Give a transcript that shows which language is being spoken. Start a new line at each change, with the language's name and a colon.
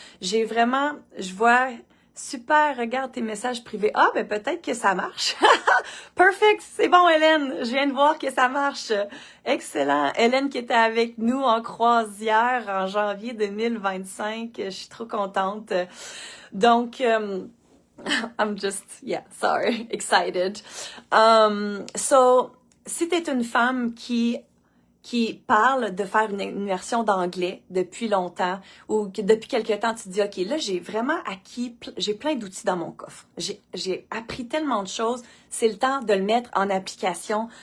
French: J'ai vraiment, je vois, super, regarde tes messages privés. Ah, ben peut-être que ça marche. Perfect, c'est bon, Hélène. Je viens de voir que ça marche. Excellent. Hélène qui était avec nous en croisière en janvier 2025. Je suis trop contente.
English: Donc, I'm just, yeah, sorry, excited.
French: So, si t'es une femme qui parle de faire une immersion d'anglais depuis longtemps ou que depuis quelque temps, tu te dis, OK, là, j'ai vraiment acquis, j'ai plein d'outils dans mon coffre. J'ai appris tellement de choses. C'est le temps de le mettre en application.